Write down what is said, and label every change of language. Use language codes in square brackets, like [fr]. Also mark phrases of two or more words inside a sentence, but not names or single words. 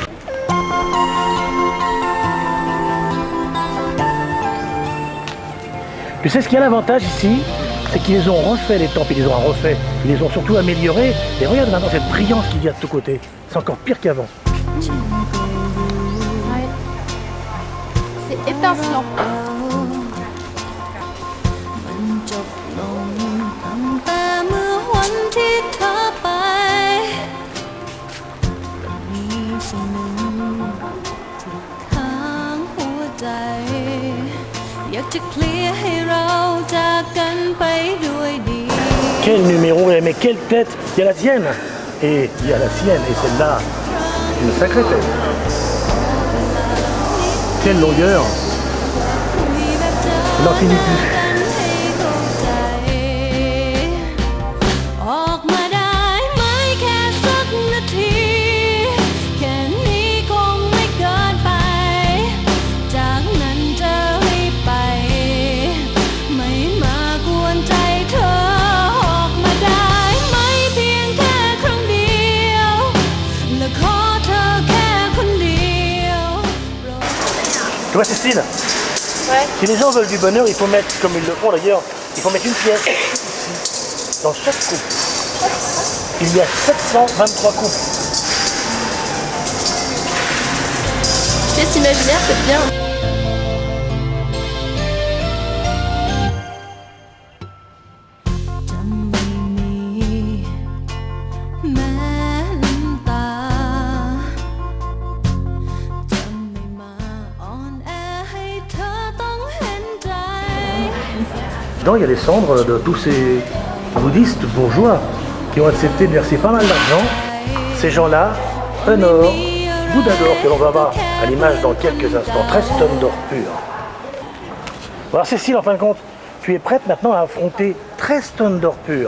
[fr] Tu sais ce qu'il y a l'avantage ici, c'est qu'ils les ont refait les temples, ils les ont refait, ils les ont surtout améliorés. Et regarde maintenant cette brillance qu'il y a de tous côtés. C'est encore pire qu'avant. Ouais. C'est étincelant. [th] มันจบลงตั้งแต่เมื่อวันที่เธอไปแต่มีสิ่งหนึ่งที่ค้างหัวใจอยากจะเคลียร์ให้เราจากกันไปด้วยดี [fr] Quel numéro, mais quelle tête! Il y a la tienne et il y a la sienne et celle-là, une sacrée tête. Quelle longueur! Il n'en finit plus. [th] ออกมาได้ไหมแค่สักนาทีแค่นี้คงไม่เกินไปจากนั้นจะรีบไปไม่มากวนใจเธอออกมาได้ไหมเพียงแค่ครั้งเดียวและขอเธอแค่คนเดียว [fr] Tu vois Cécile? Ouais. Si les gens veulent du bonheur, il faut mettre, comme ils le font d'ailleurs, il faut mettre une pièce ici, dans chaque coupe. Il y a 723 coupes. Pièce imaginaire, c'est bien. [th] จะไม่มีแม้น้ำตาจะไม่มาอ่อนแอให้เธอต้องเห็นใจ [fr] Dedans, il y a les cendres de tous ces bouddhistes bourgeois qui ont accepté de verser pas mal d'argent. Ces gens-là honorent Bouddha d'or que l'on va voir à l'image dans quelques instants. 13 tonnes d'or pur. Alors Cécile, en fin de compte, tu es prête maintenant à affronter 13 tonnes d'or pur.